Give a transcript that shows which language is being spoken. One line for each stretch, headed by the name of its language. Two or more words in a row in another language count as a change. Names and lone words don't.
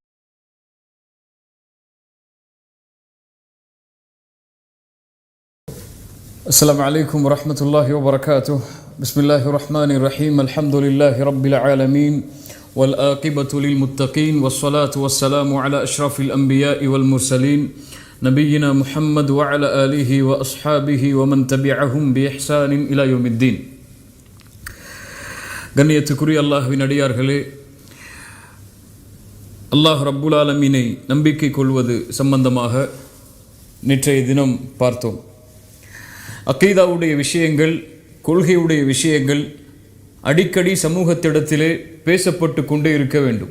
Arabic: السلام عليكم ورحمة الله وبركاته. بسم الله الرحمن الرحيم. الحمد لله رب العالمين والآقبة للمتقين والصلاة والسلام على أشرف الأنبياء والمرسلين نبينا محمد وعلى آله وأصحابه ومن تبعهم بإحسان إلى يوم الدين.
Tamil: கண்ணியத்துக்குரிய அல்லாஹ்வின் அடியார்களே,
Arabic: الله رب العالمين
Tamil: நம்பிக்கை கொள்வது சம்பந்தமாக நேற்றைய தினம் பார்த்தோம். அக்கீதாவுடைய விஷயங்கள், கொள்கையுடைய விஷயங்கள் அடிக்கடி சமூகத்திடத்திலே பேசப்பட்டு கொண்டே இருக்க வேண்டும்.